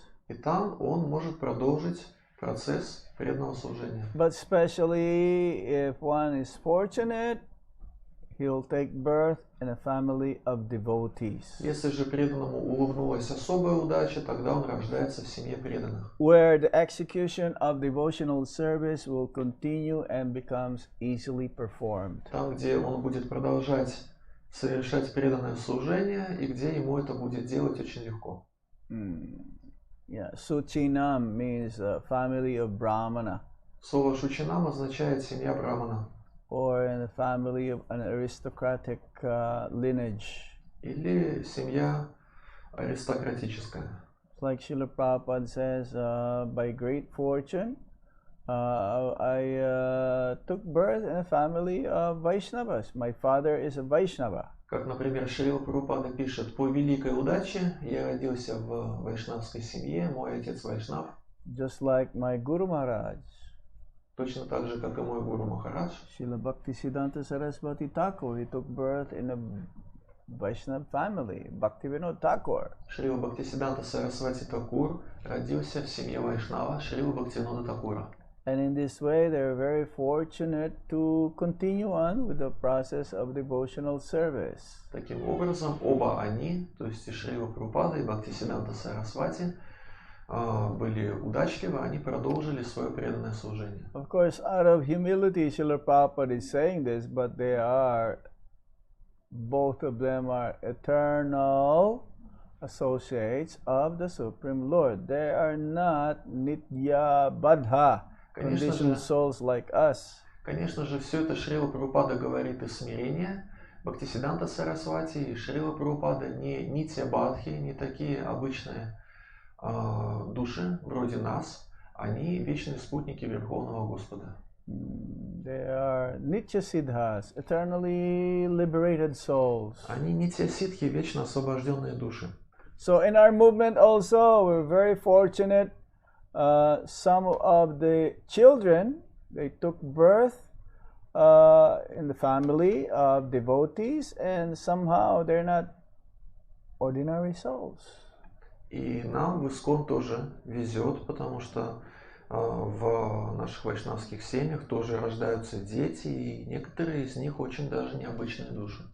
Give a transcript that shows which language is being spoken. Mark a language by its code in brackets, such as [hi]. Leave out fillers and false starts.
[ru] И там он может продолжить процесс преданного служения. [en] But especially if one is fortunate, he'll take birth in a family of devotees, [ru] Если же преданному улыбнулась особая удача, тогда он рождается в семье преданных, [en] where the execution of devotional service will continue and becomes easily performed. [ru] там, где он будет продолжать совершать преданное служение и где ему это будет делать очень легко. [en] Yeah, Suchinam means a family of Brahmana, [ru] Слово «шучинам» означает «семья брамана» [en] or in the family of an aristocratic lineage. [ru] или «семья аристократическая». [en] Like Srila Prabhupada says, by great fortune, I took birth in a family of Vaishnavas. My father is a Vaishnava. [ru] Как, например, Шрила Прабхупада пишет: «По великой удаче я родился в вайшнавской семье, мой отец вайшнав, [en] Just like my Guru Maharaj, [ru] точно так же, как и мой гуру Махарадж». [en] Srila Bhaktisiddhanta Saraswati Thakur, he took birth in a Vaishnava family, Bhaktivinoda Thakur. [ru] Шрила Бхактисиддханта Сарасвати Такур родился в семье вайшнава Шрила Бхактивинода Такура. [en] And in this way, they're very fortunate to continue on with the process of devotional service. [ru] Таким образом, оба они, то есть и Шрила Прабхупада, и Бхактисиддханта Сарасвати, были удачливы, они продолжили свое преданное служение. [en] Of course, out of humility, Srila Prabhupada is saying this, but they are, both of them are eternal associates of the Supreme Lord. They are not nitya baddha, conditioned souls like us. [ru] Конечно же, все это Шрила Прабхупада говорит из смирения. Бхактисиддханта Сарасвати и Шрила Прабхупада не нитья бадхи, не такие обычные души, вроде нас. Они вечные спутники Верховного Господа. [en] They are nitya siddhas, eternally liberated souls. [ru] Они нитья ситхи, вечно освобожденные души. [en] So in our movement also, we're very fortunate. Some of the children, they took birth in the family of devotees, and somehow they're not ordinary souls. [ru] И нам в ИСККОН тоже везет, потому что в наших вайшнавских семьях тоже рождаются дети, и некоторые из них очень даже необычные души.